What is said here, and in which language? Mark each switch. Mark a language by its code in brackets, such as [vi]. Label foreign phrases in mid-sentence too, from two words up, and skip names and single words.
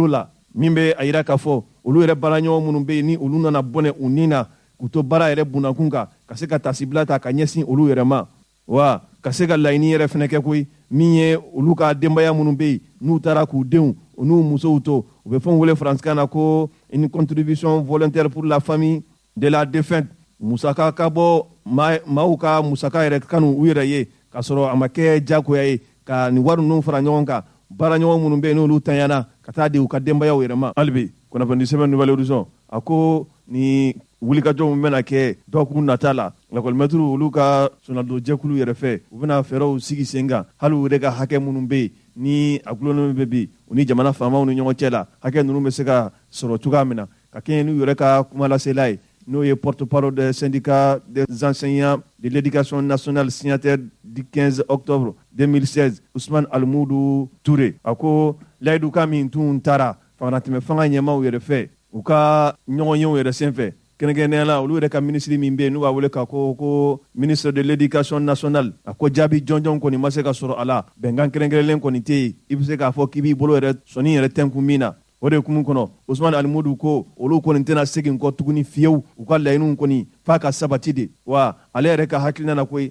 [bm] la min bɛ a yira k'a fɔ olu yɛrɛ baaraɲɔgɔn minnu bɛ yen ni olu nana bɔnɛ u nin na k'u to baara yɛrɛ bunakun kan ka se ka tasibila ta ka ɲɛsin olu yɛrɛ ma wa ka se ka laɲini yɛrɛ fɛnɛ kɛ koyi min ye olu ka denbaya minnu bɛ yen n'u taara k'u denw u n'u musow to u bɛ fɛn wele faransikan na ko [fr] une contribution volontaire pour la famille de la défunte [bm] musaka ka bɔ maaw ka musaka yɛrɛ kanu u yɛrɛ ye k'a sɔrɔ a ma kɛ diyagoya ye ka nin wari ninnu fara ɲɔgɔn kan baaraɲɔgɔn minnu bɛ yen n'olu tanyana ka taa di u ka denbayaw yɛrɛ ma hali bi kunnafoni sɛbɛn [fr] nouvelle horizon [bm] a ko ni wulikajɔ min bɛna kɛ dɔgɔkun nata la lakɔlimɛtiri olu ka sɔnadon jɛkulu yɛrɛ fɛ u bɛna fɛɛrɛw sigi sen kan hali u yɛrɛ ka hakɛ minnu bɛ yen ni a gulonnen bɛ bi u ni jamana faamaw ni ɲɔgɔn cɛ la hakɛ ninnu bɛ se ka sɔrɔ cogoya min na ka kɛɲɛ n'u yɛrɛ ka kuma lasela ye n'o ye [fr] porte-parole des syndicats des enseignants de l'éducation nationale signataire du 15 octobre 2016 [bm] Ousmane Almoudou Touré a ko layidukan min tun taara fangatɛmɛ fanga ɲɛmaaw yɛrɛ fɛ u ka ɲɔgɔn yew yɛrɛ senfɛ kɛrɛnkɛrɛnnenya la olu yɛrɛ ka ministre min bɛ yen n'u b'a wele ka ko [fr] ministre de l'éducation nationale [bm] a ko jaabi jɔnjɔn kɔni ma se ka sɔrɔ a la bɛnkan kɛrɛnkɛrɛnlen kɔni tɛ yen i bɛ se k'a fɔ k'i b'i bolo yɛrɛ sɔnni yɛrɛ tɛnkun min na o de hukumu kɔnɔ Ousmane Almoudou ko olu kɔni tɛna segin kɔ tuguni fiyewu u ka laɲiniw kɔni f'a ka sabati de wa ale yɛrɛ ka hakilina na koyi